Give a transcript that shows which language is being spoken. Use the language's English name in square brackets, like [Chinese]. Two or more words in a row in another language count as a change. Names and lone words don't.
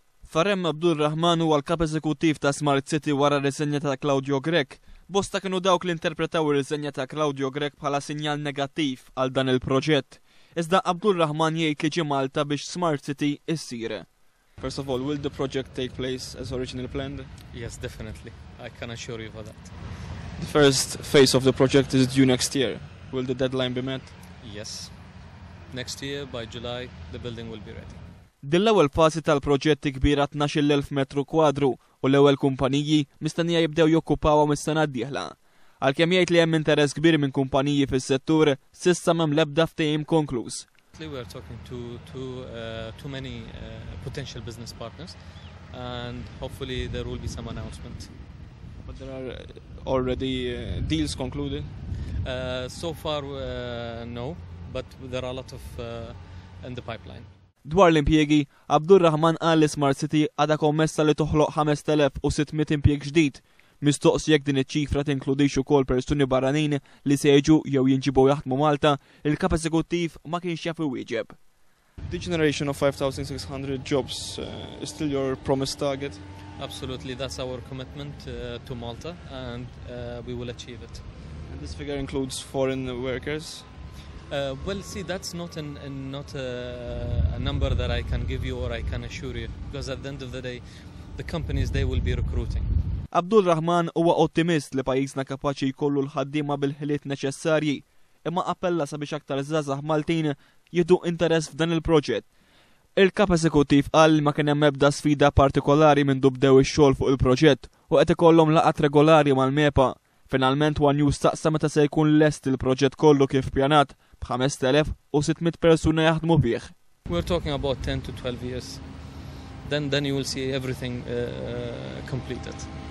[Maltese] Farem Abdulrahman huwa l-kap eżekuttiv ta' Smart City wara r-riżenja ta' Claudio Grech. Bosta kienu dawk li interpretaw ir-riżenja ta' Claudio Grech bħala sinjal negattiv għal dan il-proġett. Iżda Abdulrahman jgħid li ġie Malta biex Smart City issir. [English] First of all, will the project take place as originally planned? Yes, definitely. I can assure you for that. The first phase of the project is due next year. Will the deadline be met? Yes. Next year, by July, the building will be ready. [Maltese] Din l-ewwel fażi tal-proġetti kbira 12,000 metru kwadru u l-ewwel kumpaniji mistennija jibdew jokkupawha mis-sena d-dieħla. Għalkemm jgħid li hemm interess kbir minn kumpaniji fis-settur, s'issa m'hemm l-ebda ftehim konkluż. [English] We are talking to many potential business partners, and hopefully there will be some announcement. But there are already deals concluded? So far, no, but there are a lot of in the pipeline. [Maltese] Dwar l-impjiegi, Abdulrahman qal li Smart City għadha kommessa li toħloq 5,600 impjieg ġdid. Mistoqsi jekk din iċ-ċifra tinkludix ukoll persuni barranin li se jiġu jew jinġibu jaħdmu Malta, il-kap eżekuttiv ma kienx jaf iwieġeb. [English] The generation of 5,600 jobs is still your promised target? Absolutely, that's our commitment to Malta, and we will achieve it. And this figure includes foreign workers? Well, see, that's not a number that I can give you or I can assure you, because at the end of the day, the companies, they will be recruiting. [Maltese] Abdulrahman huwa ottimist li pajjiżna kapaċi jkollu l-ħaddiema bil-ħiliet neċessarji, imma appella sabiex aktar żgħażagħ Maltin jieħdu interess f'dan il-proġett. Il-kap eżekuttiv qal ma kien hemm ebda sfida partikolari minn bdew ix-xogħol fuq il-proġett u qed ikollhom laqgħat regolari mal-MEPA. Finalment One News staqsa meta se jkun lest il-proġett kollu kif ppjanat b'5,600 persuna jaħdmu bih. [English] We're talking about 10 to 12 years. Then you will see everything completed.